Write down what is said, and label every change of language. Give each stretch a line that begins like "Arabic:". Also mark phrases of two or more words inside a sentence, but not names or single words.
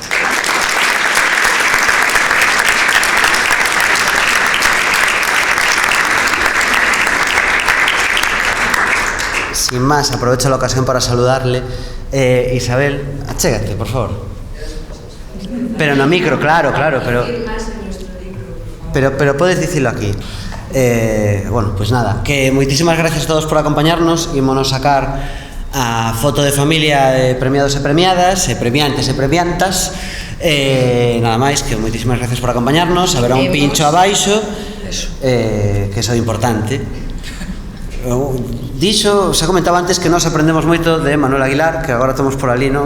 Spanish: Sin más, aprovecho la ocasión para saludarle.
Galician: Isabel, achégate, por favor. Pero no micro, claro,
Spanish: pero puedes decirlo aquí. Bueno, pues nada,
Galician: que moitísimas gracias a todos por acompañarnos. Ímonos sacar a foto de familia de premiados e premiadas, e premiantes e premiantas. Nada máis, que moitísimas gracias por acompañarnos. Haberá un pincho abaixo, que iso é importante. Dixo, xa comentaba antes que nós aprendemos moito de Manuel Aguilar, que agora estamos por ali, non?